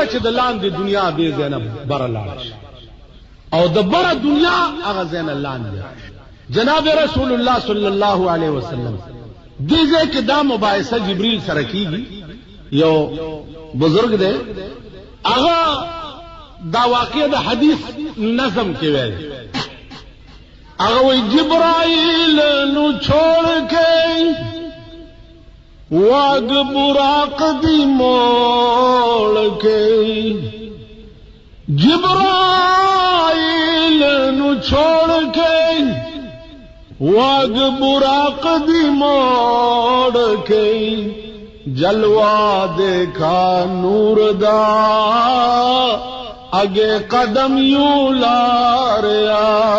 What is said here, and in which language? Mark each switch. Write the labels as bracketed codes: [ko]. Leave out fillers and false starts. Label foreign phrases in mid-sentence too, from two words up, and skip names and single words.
[ps] چې د لاندې دنیا دې ځای نه بره لاړه شي او د بره دنیا هغه ځای نه لاندې جناب رسول الله [ar] صلی الله علیه وسلم [ps] دې ځای کې دا مباحثه جبریل سره کیږي یو بزرگ دے هغه دا واقعه د حدیث نظم کې ویل هغه وی [pa] جبرائیل نو چھوڑ کے واگ براق دی موڑ کے جبرائیل نو چھوڑ کے واگ براق دی موڑ کے جلوہ دیکھا نور دا اگے قدم یوں لاریا